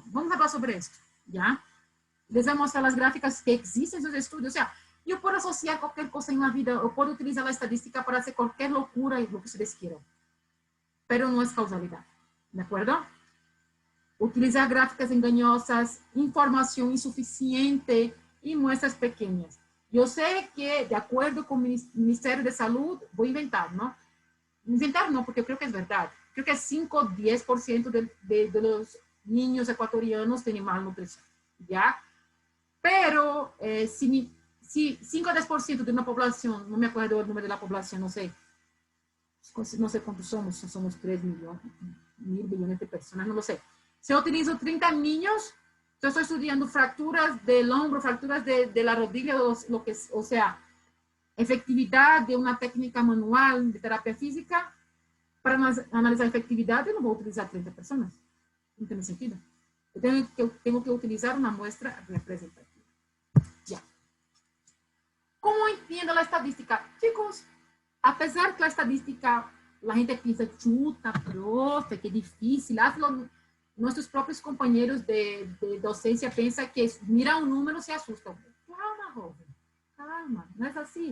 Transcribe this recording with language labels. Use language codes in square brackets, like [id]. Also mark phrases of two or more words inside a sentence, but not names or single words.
[pt] Vamos falar sobre isso, já? Les vou mostrar as gráficas que existem nos estudos. [es] O sea, [pt] eu posso associar qualquer coisa na vida, eu posso utilizar a estadística para fazer qualquer loucura e o que vocês queiram. Pero não é causalidade, de acordo? Utilizar gráficas enganosas, informação insuficiente e [es] muestras pequeñas. [pt] Eu sei que, de acordo com o Ministério de Saúde, vou inventar, não? Inventar não, porque eu creio que é verdade. [es] Creo que 5 o 10% de los niños ecuatorianos tienen malnutrición, ¿ya? Pero si 5 o 10% de una población, no me acuerdo el número de la población, no sé cuántos somos 3 millones, 1.000 billones de personas, no lo sé. Si yo utilizo 30 niños, yo estoy estudiando fracturas del hombro, fracturas de la rodilla, o sea, efectividad de una técnica manual de terapia física. [pt] Para analisar a efetividade, eu não vou utilizar 30 pessoas. Não tem sentido. Eu tenho que utilizar uma muestra representativa. Já. Como entendo a estadística? [es] Chicos, [pt] apesar que a estadística [es] la gente piensa, chuta, profe, qué difícil. Nuestros propios compañeros de docencia piensan que mira un número se asustan. Calma, joven, calma, no es así.